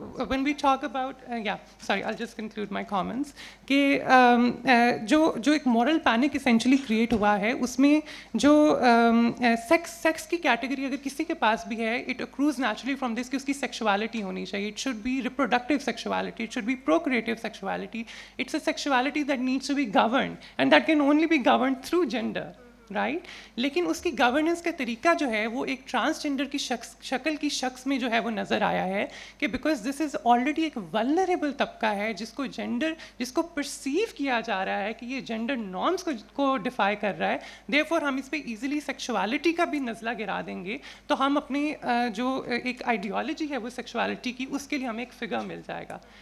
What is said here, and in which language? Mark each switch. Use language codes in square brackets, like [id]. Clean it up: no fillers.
[ur] One we talk about [en] sorry I just conclude my comments [ur] کہ جو ایک moral panic essentially create ہوا ہے اس میں جو سیکس کی کیٹیگری اگر کسی کے پاس بھی ہے [en] it accrues naturally from this [ur] کہ اس کی سیکشوالٹی ہونی چاہیے. [en] It should be reproductive sexuality, it should be procreative sexuality. It's a sexuality that needs to be governed, and that can only be governed through gender, right? [ur] لیکن اس کی governance کا طریقہ جو ہے وہ ایک ٹرانسجینڈر کی شکل کی شخص میں جو ہے وہ نظر آیا ہے کہ [en] because this is already [ur] ایک ولنریبل طبقہ ہے جس کو پرسیو کیا جا رہا ہے کہ یہ جینڈر نارمس کو ڈیفائی کر رہا ہے. دیئرفور ہم اس پہ ایزیلی سیکشوالٹی کا بھی نزلہ گرا دیں گے تو ہم اپنی جو ایک آئیڈیالوجی ہے وہ سیکشوالٹی کی اس کے لیے ہمیں ایک فگر مل جائے گا.